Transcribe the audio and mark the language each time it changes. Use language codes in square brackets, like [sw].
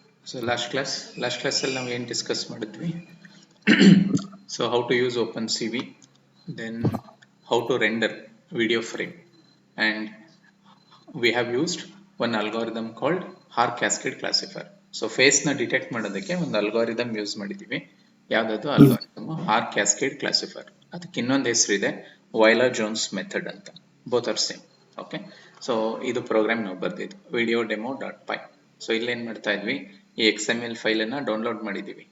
[en] So last class [kn] ಅಲ್ಲಿ ನಾವು ಏನು ಡಿಸ್ಕಸ್ ಮಾಡಿದ್ವಿ. [en] So how to use OpenCV, then how to render video frame, and we have used one algorithm called R cascade classifier. [kn] So face ನ detect ಮಾಡೋದಕ್ಕೆ ಒಂದು algorithm use ಮಾಡಿದೀವಿ. ಯಾವ್ದದು algorithm? R cascade classifier. ಅದಕ್ಕೆ ಇನ್ನೊಂದು ಹೆಸರಿದೆ ವೈಲರ್ Jones method ಅಂತ. [en] Both are same. [kn] Okay, so ಇದು ಪ್ರೋಗ್ರಾಮ್ ನಾವು ಬರ್ದಿದ್ದು videodemo.py. ಸೊ ಇಲ್ಲಿ ಏನ್ ಮಾಡ್ತಾ ಇದ್ವಿ, ಈ XML ಫೈಲ್ ಅನ್ನ ಡೌನ್ಲೋಡ್ ಮಾಡಿದೀವಿ.